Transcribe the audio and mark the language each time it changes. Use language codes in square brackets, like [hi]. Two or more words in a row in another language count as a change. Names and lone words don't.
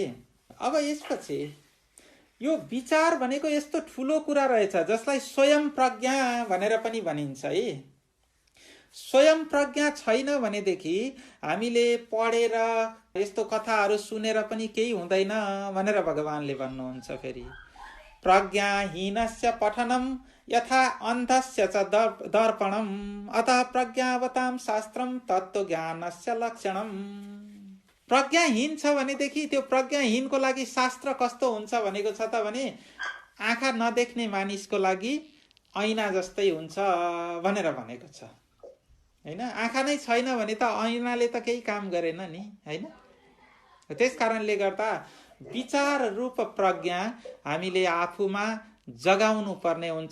[ne] अब यसपछि यो विचार भनेको यस्तो ठुलो कुरा रहेछ जसलाई स्वयं प्रज्ञा भनेर पनि भनिन्छ है। स्वयं प्रज्ञा छैन भनेदेखि हामीले पढेर यस्तो कथाहरू सुनेर पनि केही हुँदैन भनेर भगवानले भन्नुहुन्छ। [sa] फेरि प्रज्ञाहीनस्य पठनम यथा अन्धस्य च दर्पणम अतः प्रज्ञावतां शास्त्रम तत्त्वज्ञानस्य लक्षणम। [ne] प्रज्ञाहीन छ भनेदेखि त्यो प्रज्ञाहीनको लागि शास्त्र कस्तो हुन्छ भनेको छ त भने आँखा नदेख्ने मानिसको लागि ऐना जस्तै हुन्छ भनेर भनेको छ हैन। आँखा नै छैन भने त ऐनाले त केही काम गरेन नि हैन। त्यस कारणले गर्दा विचार रूप प्रज्ञा हामीले आफूमा जगाउनु पर्ने हुन्छ।